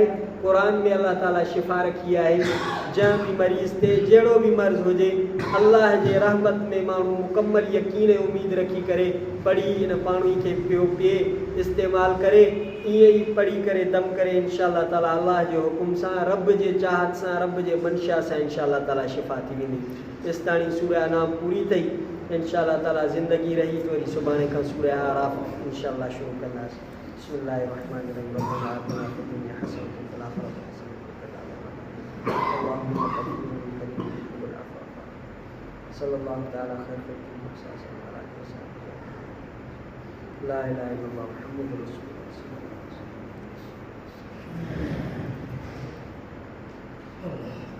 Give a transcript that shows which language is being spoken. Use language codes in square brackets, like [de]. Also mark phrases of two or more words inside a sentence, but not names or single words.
[sd] क़ुरान में अल्लाह ताला शिफ़ा रखी आहे। जंहिं बि मरीज़ ते जहिड़ो बि मर्ज़ हुजे, अल्लाह जे रहमत में माण्हू मुकम्मल यकीन ऐं उम्मीद रखी करे पढ़ी इन पाणी खे पियो पिए, इस्तेमालु करे, ईअं ई पढ़ी करे दम करे, [ar] إن شاء الله تعالى [sd] अल्लाह जे हुकुम सां, रब जे चाहत सां, रब जे मंशा सां [ar] إن شاء الله تعالى [sd] शिफ़ा थी वेंदी। इस्ताणी सूरह अनाम पूरी थई। [ar] إن شاء الله تعالى [sd] ज़िंदगी रही तो वरी सुभाणे खां सूरह आराफ़ इंशाअल्लाह शुरू कंदासीं। [ar] بسم الله الرحمن الرحيم. ربنا آتنا في الدنيا حسنة وفي الآخرة حسنة وقنا عذاب النار. اللهم تقبل منا والعافية. صلى الله تعالى خير خلقه وسلم على آله وصحبه. لا إله إلا الله محمد رسول الله صلى الله عليه وسلم.